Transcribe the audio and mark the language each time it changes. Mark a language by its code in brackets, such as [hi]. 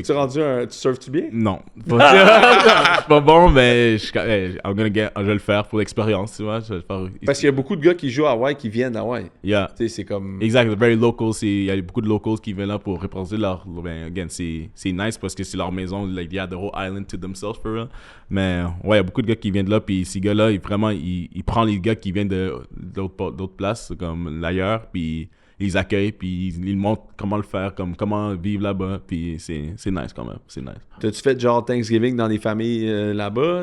[fr] Tu rendu un... Tu surfes-tu bien? Non. Je suis pas bon, mais je vais le faire pour l'expérience, tu vois. Je vais le faire. Parce qu'il y a beaucoup de gars qui jouent à Hawaï qui viennent d'Hawaï. Yeah. Tu sais, c'est comme... [en] Exact, very local. [fr] Il y a beaucoup de locals qui viennent là pour représenter leur. Ben, again, c'est nice parce que c'est leur maison. [en] Like, they have the whole island to themselves for real. [fr] Mais ouais, il y a beaucoup de gars qui viennent de là. Puis ces gars-là, ils prennent les gars qui viennent d'autres places, comme l'ailleurs. Puis ils les accueillent. Puis ils montrent comment le faire, comment vivre là-bas. Puis c'est nice quand même. C'est nice. T'as-tu fait genre Thanksgiving dans des familles là-bas?